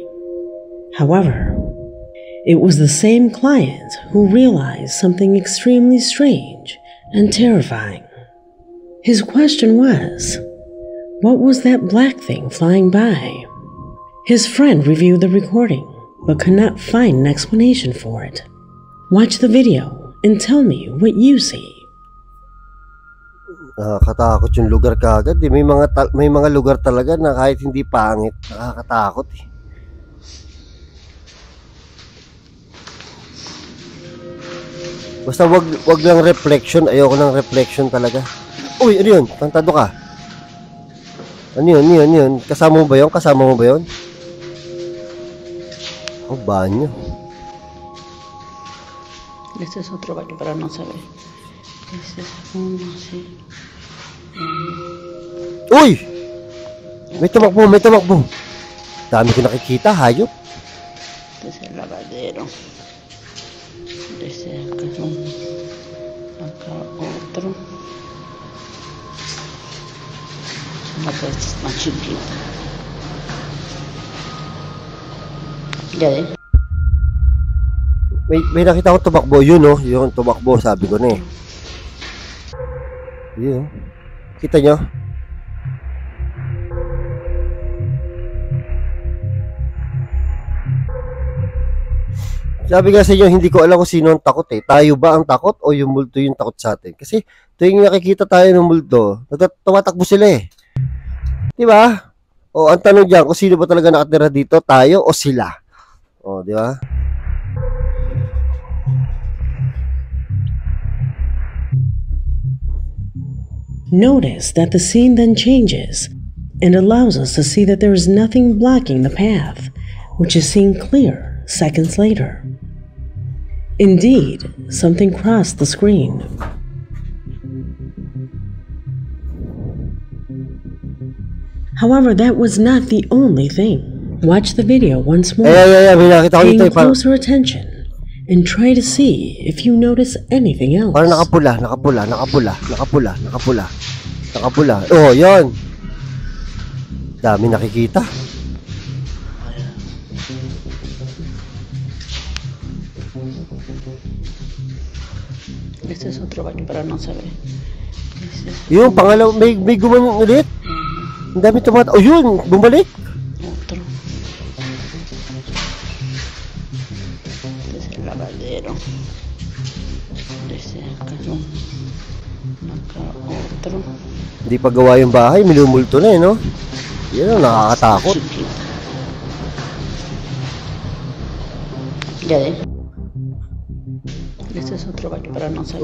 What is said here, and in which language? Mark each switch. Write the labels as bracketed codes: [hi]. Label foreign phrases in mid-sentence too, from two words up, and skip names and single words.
[en] However, it was the same client who realized something extremely strange and terrifying. His question was, what was that black thing flying by? His friend reviewed the recording, but could not find an explanation for it. Watch the video and tell me what you see. [tl] Nakakatakot yung lugar kaagad. May mga lugar talaga na kahit hindi pangit, nakakatakot eh. Basta wag lang reflection. Ayoko ng reflection talaga. Uy, ano yun? Tantado ka. Ano yun? Kasama mo ba yun? Oh, banyo. [es] Este es otro baño para no saber. Este es uno así. [tl] Uy! May tumakbo. Dami ko nakikita, hayop. [es] Este es el lavadero. Este acá es uno. Acá otro. Acá este es más chiquito. Ya de. [tl] May nakita ko tumakbo, yun oh. Yung tumakbo, sabi ko na eh. Yun. Kita nyo? Sabi nga sa inyo, hindi ko alam kung sino ang takot eh. Tayo ba ang takot o yung multo yung takot sa atin? Kasi tuwing nakikita tayo ng multo, tumatakbo sila eh. Diba? O ang tanong dyan, kung sino ba talaga nakatira dito, tayo o sila? O, diba? [en] Notice that the scene then changes and allows us to see that there is nothing blocking the path, which is seen clear seconds later. Indeed, something crossed the screen. However, that was not the only thing. Watch the video once more, paying closer attention, and try to see if you notice anything else. [tl] Parang nakapula. Oh, yan. Dami nakikita. [es] Este es otro baño para no saber. [tl] Yung pangalaw, may gumanong ulit. Ang dami tumat. Oh, yun, bumalik. [es] Otro. Este es el lavadero. Este acá es uno. Acá otro. [tl] Hindi pa gawa yung bahay, minumulto na eh, no? Yan ang nakakatakot. [es] Ya de. Este es otro baño para no saber.